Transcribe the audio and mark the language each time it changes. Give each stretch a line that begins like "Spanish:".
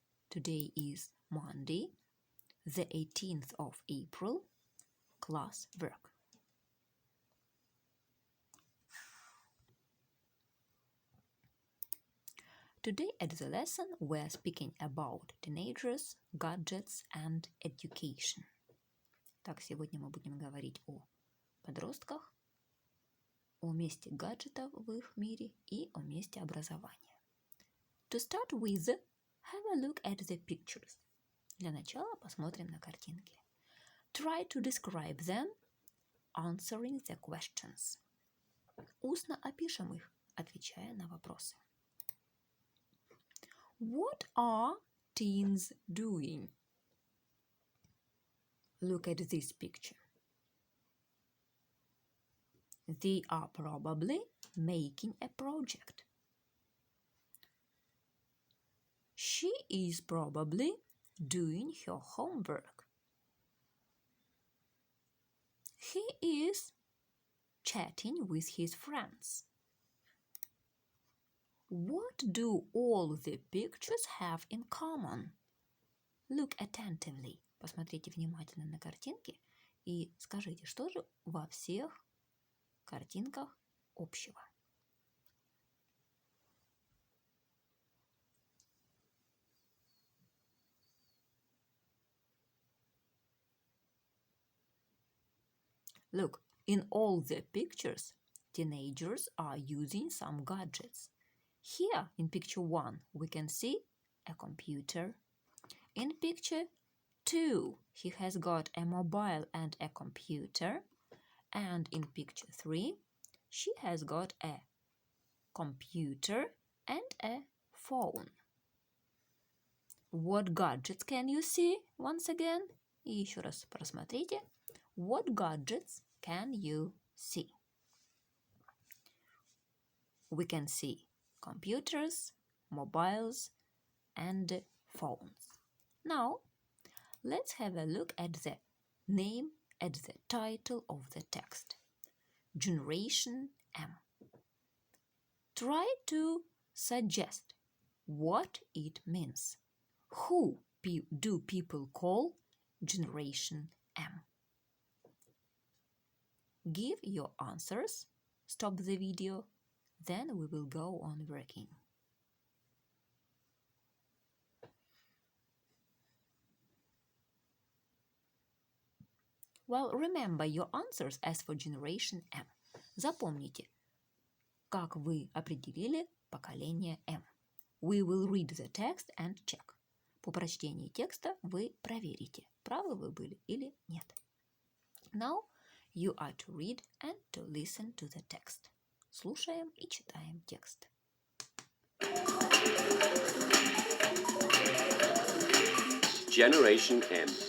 English: Today is Monday, the 18th of April, class work. Today at the lesson we are speaking about teenagers, gadgets and education.
Russian: Так, сегодня мы будем говорить о подростках, о месте гаджетов в их мире и о месте образования.
English: To start with, have a look at the pictures.
Russian: Для начала посмотрим на картинки.
English: Try to describe them, answering the questions.
Russian: Устно опишем их, отвечая на вопросы.
English: What are teens doing? Look at this picture. They are probably making a project. She is probably doing her homework. He is chatting with his friends. What do all the pictures have in common? Look attentively.
Russian: Посмотрите внимательно на картинки и скажите, что же во всех картинках общего.
English: Look, in all the pictures, teenagers are using some gadgets. Here, in picture 1, we can see a computer. In picture 2, he has got a mobile and a computer. And in picture 3, she has got a computer and a phone. What gadgets can you see? Once again,
Russian: и еще раз просмотрите.
English: What gadgets can you see? We can see computers, mobiles, and phones. Now, let's have a look at the name, at the title of the text. Generation M. Try to suggest what it means. Who do people call Generation M? Give your answers, stop the video, then we will go on working. Well, remember your answers as for Generation M.
Russian: Запомните, как вы определили поколение M.
English: We will read the text and check.
Russian: По прочтении текста вы проверите, правы вы были или нет.
English: Now you are to read and to listen to the text.
Russian: Слушаем и читаем текст.
English: Generation M.